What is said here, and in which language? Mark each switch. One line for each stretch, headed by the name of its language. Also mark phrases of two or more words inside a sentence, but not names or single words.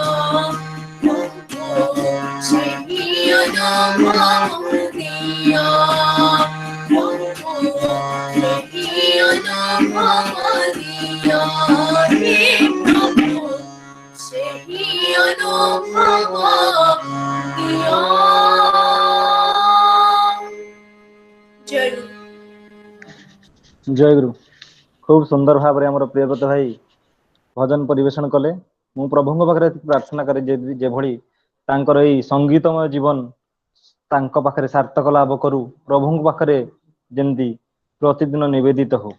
Bangla: সেই অনুভব দিও সেই অনুভব দিও হে প্রভু সেই অনুভব দিও জয় গুরু।
Odia: ଜୟ ଗୁରୁ। ଖୁବ ସୁନ୍ଦର ଭାବରେ ଆମର ପ୍ରିୟବ୍ରତ ଭାଇ ଭଜନ ପରିବେଷଣ କଲେ। ମୁଁ ପ୍ରଭୁଙ୍କ ପାଖରେ ପ୍ରାର୍ଥନା କରେ ଯେଭଳି ତାଙ୍କର ଏଇ ସଙ୍ଗୀତମୟ ଜୀବନ ତାଙ୍କ ପାଖରେ ସାର୍ଥକ ଲାଭ କରୁ, ପ୍ରଭୁଙ୍କ ପାଖରେ ଯେମିତି ପ୍ରତିଦିନ ନିବେଦିତ ହଉ।